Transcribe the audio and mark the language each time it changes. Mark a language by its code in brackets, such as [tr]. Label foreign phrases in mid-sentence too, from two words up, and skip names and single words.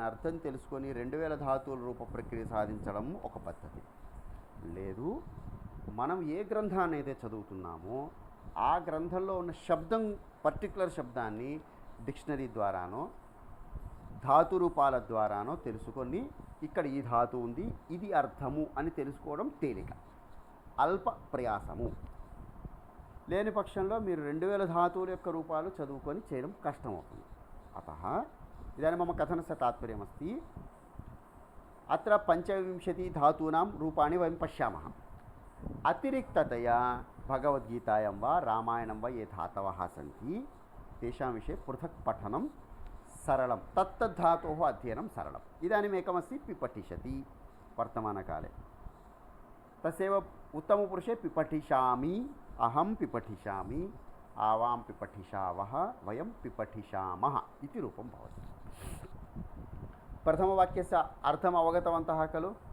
[te] అర్థం తెలుసుకొని 2000 ధాతువుల రూప ప్రక్రియ సాధించడం ఒక పద్ధతి లేదు మనం ఏ గ్రంథాన్ని అయితే చదువుతున్నామో ఆ గ్రంథంలో ఉన్న శబ్దం పర్టికులర్ శబ్దాన్ని డిక్షనరీ ద్వారానో ధాతు రూపాల ద్వారానో తెలుసుకొని ఇక్కడ ఈ ధాతువు ఉంది ఇది అర్థము అని తెలుసుకోవడం తేలిక అల్ప ప్రయాసము లేని పక్షంలో మీరు 2000 ధాతువుల యొక్క రూపాలు చదువుకొని చేయడం కష్టమవుతుంది [sa] अतः इदानीं मम कथनस्य तात्पर्यमस्ति अत्र 25 धातूनां रूपाणि वयं पश्यामः अतिरिक्ततया भगवद्गीतायां वा रामायणं वा ये धातवः सन्ति तेषां विषये पृथक् पठनं सरलं तत्तद्धातोः अध्ययनं सरलम् इदानीम् एकमस्ति पिपठिष्यति वर्तमानकाले तस्यैव उत्तमपुरुषे पिपठिष्यामि अहं पिपठिष्यामि आवां पिपठिष्यावः वयं पिपठिष्यामः इति रूपं भवति प्रथमवाक्यस्य अर्थम् अवगतवन्तः खलु